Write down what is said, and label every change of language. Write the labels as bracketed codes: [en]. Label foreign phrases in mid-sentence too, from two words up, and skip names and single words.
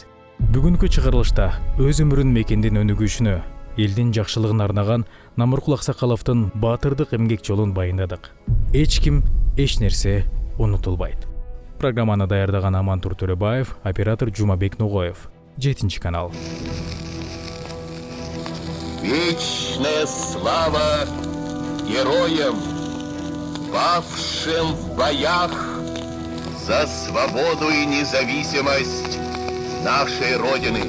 [ky] Бүгүнкү чыгарылышта өз өмүрүн мекендин өнүгүшүнө, элдин жакшылыгына арнаган Намыркул Аксакаловдун баатырдык эмгек жолун баяндадык. Эч ким, эч нерсе унутулбайт. Программаны даярдаган Амантур Төрөбаев, оператор Жумабек Ногоев. 7 канал. [ru] Вечная слава героям, павшим в боях за свободу и независимость нашей Родины.